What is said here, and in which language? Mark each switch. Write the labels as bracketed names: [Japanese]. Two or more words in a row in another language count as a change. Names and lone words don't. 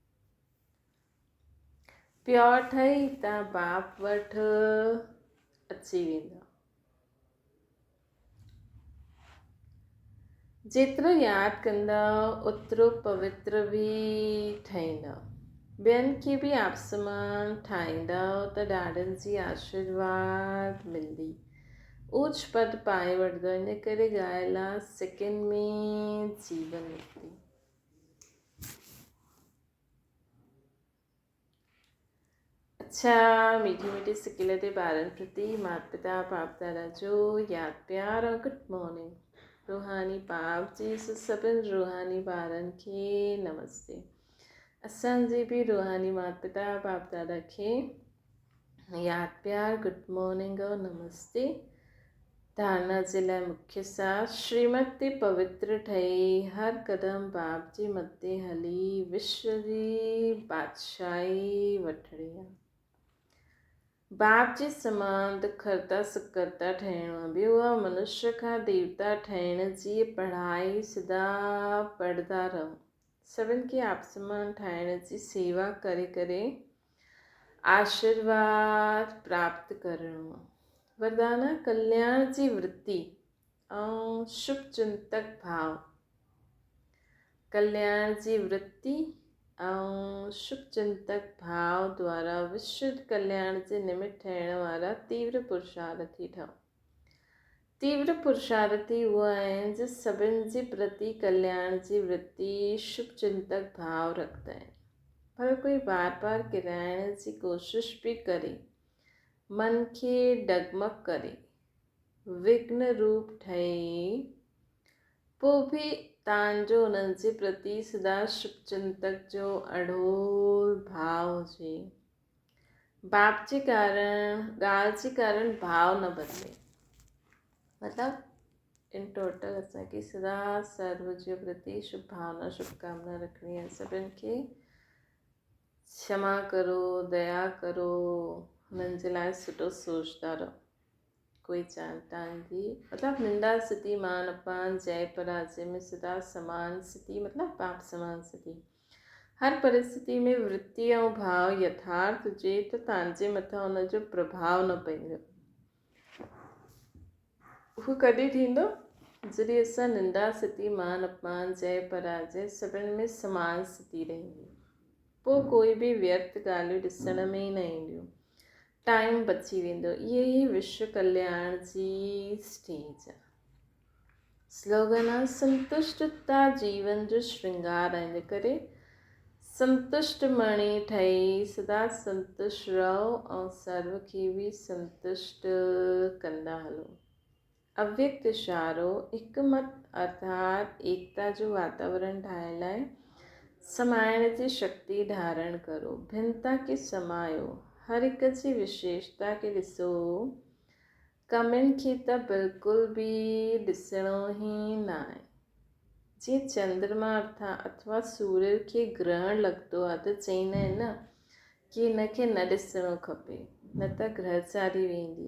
[Sindhi] प्योर ठही तव्हां बाप वटि अची वेंदा। जेतिरो यादि कंदा ओतिरो पवित्र बि ठहींदा। ॿियनि खे बि आप समान ठाहींदा त ॾाढनि जी आशीर्वाद मिलंदी। ऊच पद पाए वठंदो। इन करे ॻाल्हि आहे सेकेंड में जीवन मुक्ति। अच्छा, मीठी मीठी सिकिल ते ॿारनि प्रति माता पिता बाप दादा जो यादि प्यार और [English] Good morning. [Sindhi] रूहानी बाप जी सभिनि रूहानी ॿारनि खे नमस्ते। असांजे बि रूहानी माता पिता बाप दादा खे यादि प्यार [English] Good morning [Sindhi] और नमस्ते। धारणा जे लाइ मुख्य सार श्रीमत ते पवित्र ठही हर क़दम बाप जे मथे हली विश्व जी बादशाही वठणी आहे। बाप जे समान दुखरता सुखरता ठहिणो आहे। ॿियो आहे मनुष्य खां देवता ठहिण जी पढ़ाई सदा पढ़ंदा रहो। सभिनि खे आप समान ठाहिण जी सेवा करे करे आशीर्वाद प्राप्त करणो आहे। वरदान कल्याण जी वृत्ति ऐं शुभ चिंतक भाव। कल्याण जी वृत्ति ऐं शुभ चिंतक भाव द्वारा विश्व कल्याण जे निमित्त ठहिण वारा तीव्र पुरुषार्थी ठहो। तीव्र पुरुषार्थी उहे आहिनि जो सभिनि जे प्रति कल्याण जी वृत्ति शुभ चिंतक भाव रखंदा आहिनि। पर कोई बार बार किराइण जी कोशिश बि करे, मन खे डगमग करे, विघ्न रूप ठहे, पोइ बि तव्हांजो उन्हनि जे प्रति सदा शुभ चिंतक जो अड़ोल भाव हुजे। बाप जे कारण ॻाल्हि जे कारण भाव न बदिले। मतिलबु इन टोटल असांखे सदा सर्व जे प्रति शुभ भावना शुभकामना रखणी आहे। सभिनि खे क्षमा करो, दया करो, हुननि जे लाइ सुठो सोचंदा रहो। कोई तव्हांजी मतिलबु निंदा स्थिति मान अपमान जय पराजय में सदा समान स्थिति मतिलबु बाप समान स्थिति। हर परिस्थिति में वृत्ति ऐं भाव यथार्थ हुजे त तव्हांजे मथां हुनजो प्रभाव न पवंदो। उहो कॾहिं थींदो जॾहिं असां निंदा स्थिति मान अपमान जय पराजय सभिनि में समान स्थिति रहंदी। पोइ कोई बि व्यर्थ ॻाल्हियूं ॾिसण में ई न ईंदियूं। टाइम बची वेंदो। इहे ई विश्व कल्याण जी स्टेज आहे। स्लोगन आहे संतुष्टता जीवन जो श्रृंगार आहे। इन करे संतुष्ट मणी ठही सदा संतुष्ट रहो ऐं सर्व खे बि संतुष्ट कंदा हलो। अव्यक्त इशारो हिकमत अर्थात एकता जो वातावरण ठाहिण लाइ समाइण जी शक्ति धारण करो। भिन्नता खे समायो। हर हिक जी विशेषता खे ॾिसो। कमियुनि खे त बिल्कुलु बि ॾिसणो ई न आहे। जीअं चंद्रमा अथवा सूर्य खे ग्रहण लॻंदो आहे त चईंदा आहिनि न कि हिनखे न ॾिसणो खपे न त ग्रहचारी वेंदी।